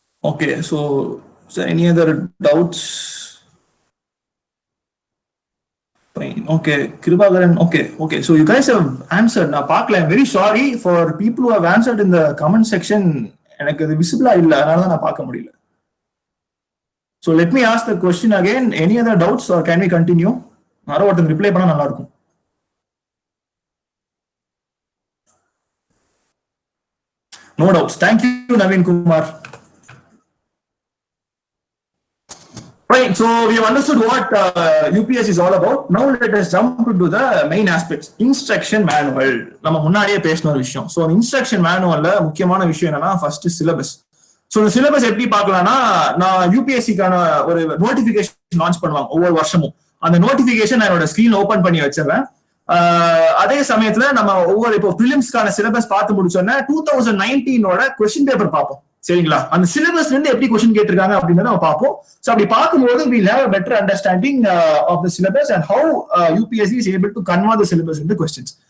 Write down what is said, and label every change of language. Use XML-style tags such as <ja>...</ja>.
<en>Okay, so is there any other doubts? Fine. Okay, Kribagaran. Okay. So you guys have answered. Now, Parkla, I'm very sorry for people who have answered in the comment section.</en> <ta>எனக்கு அது விசிபிளா இல்ல, அதனால தான் நான் பார்க்க முடியல.</ta> <en>So let me ask the question again. Any other doubts or can we continue?</en> <ta>யாரோ ஒருத்தங்க ரிப்ளை பண்ணா நல்லா இருக்கும்.</ta> <en>No doubts. Thank you, Naveen Kumar. Right. So we have understood what UPS is all about. Now let us jump into the main aspects.</en> <ta>Instruction manual. நம்ம முன்னாடியே பேசின ஒரு விஷயம். So instruction manualல முக்கியமான விஷயம் என்னன்னா first syllabus. ஸோ இந்த syllabus எப்படி பார்க்கலாம்னா, நான் யூபிஎஸ்சிக்கான ஒரு நோட்டிபிகேஷன் லான்ச் பண்ணுவாங்க ஒவ்வொரு வருஷமும். அந்த நோட்டிபிகேஷன் என்னோட ஸ்கிரீன் ஓபன் பண்ணி வச்சிருவேன். அதே சமயத்துல நம்ம ஒவ்வொரு இப்போ பிலிம்ஸ்க்கான சிலபஸ் பார்த்து முடிச்சோன்னா 2019 கொஸ்டின் பேப்பர் பார்ப்போம். சரிங்களா? அந்த சிலபஸ்ல இருந்து எப்படி கொஸ்டின் கேட்டிருக்காங்க அப்படின்னு நம்ம பார்ப்போம்.</ta> <en>so</en> <ta>அப்படி பார்க்கும்போது</ta> <en>we'll have a better understanding of the syllabus and how UPSC is able to convert the syllabus into questions.</en>